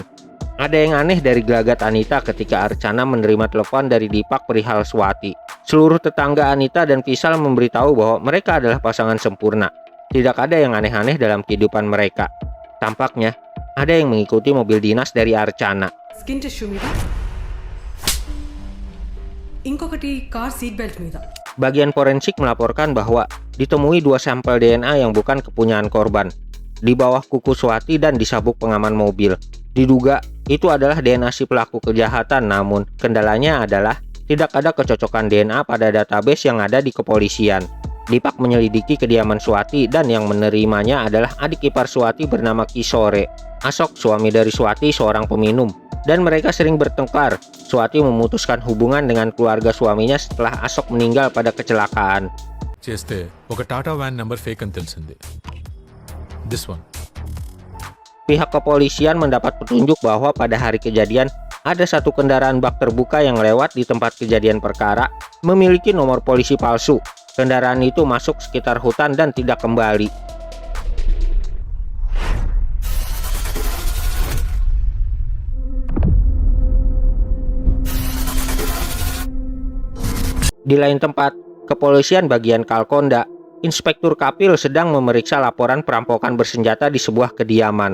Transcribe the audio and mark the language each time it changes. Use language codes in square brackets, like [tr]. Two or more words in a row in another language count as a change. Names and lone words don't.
[id] Ada yang aneh dari gelagat Anita ketika Archana menerima telepon dari Deepak perihal Swati. Seluruh tetangga Anita dan Vishal memberitahu bahwa mereka adalah pasangan sempurna. Tidak ada yang aneh-aneh dalam kehidupan mereka. Tampaknya ada yang mengikuti mobil dinas dari Archana. [en] Skin tissue [te] మీద ఇంకొకటి [en] car seat belt మీద. [id] Bagian forensik melaporkan bahwa ditemui 2 sampel DNA yang bukan kepunyaan korban di bawah kuku Swati dan di sabuk pengaman mobil. Diduga itu adalah DNA si pelaku kejahatan, namun kendalanya adalah tidak ada kecocokan DNA pada database yang ada di kepolisian. Deepak menyelidiki kediaman Swati dan yang menerimanya adalah adik ipar Swati bernama Kishore. Ashok, suami dari Swati, seorang peminum, dan mereka sering bertengkar. Swati memutuskan hubungan dengan keluarga suaminya setelah Ashok meninggal pada kecelakaan. [te] చేస్తే ఒక టాటా [en] van number fake [te] అని తెలిసింది. [en] This one. [id] Pihak kepolisian mendapat petunjuk bahwa pada hari kejadian ada satu kendaraan bak terbuka yang lewat di tempat kejadian perkara memiliki nomor polisi palsu. Kendaraan itu masuk sekitar hutan dan tidak kembali. Di lain tempat, kepolisian bagian Kalkonda, Inspektur Kapil sedang memeriksa laporan perampokan bersenjata di sebuah kediaman.